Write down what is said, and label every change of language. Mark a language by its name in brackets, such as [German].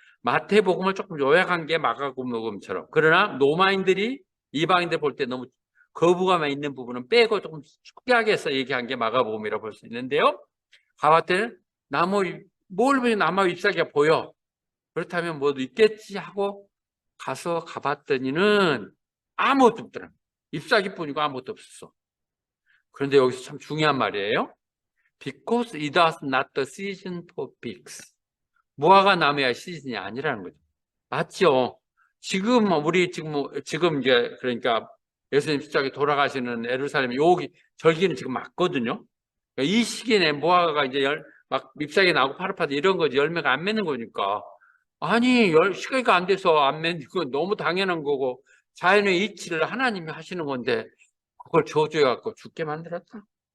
[Korean] 마태복음을 조금 요약한 게 마가복음처럼. 그러나 로마인들이 이방인들 볼 때 너무 거부감에 있는 부분은 빼고 조금 축약해서 얘기한 게 마가복음이라고 볼 수 있는데요. 가봤더니 뭘 보니 나무 잎사귀가 보여. 그렇다면 뭐도 있겠지 하고 가봤더니는 아무것도 없더라고요. 잎사귀뿐이고 아무것도 없었어. 그런데 여기서 참 중요한 말이에요. [English] Because it was not the season for figs. [Korean] 무화과 나무의 시즌이 아니라는 거죠. 맞죠? 지금 이제 그러니까 예수님 십자가에 돌아가시는 예루살렘 여기 절기는 지금 맞거든요. 그러니까 이 시기에 무화과가 이제 막 잎사귀 나고 파릇파릇 이런 거지 열매가 안 맺는 거니까 아니 시기가 안 돼서 안 맺는 건 너무 당연한 거고 자연의 이치를 하나님이 하시는 건데 그걸 저주해 갖고 죽게 만들었다.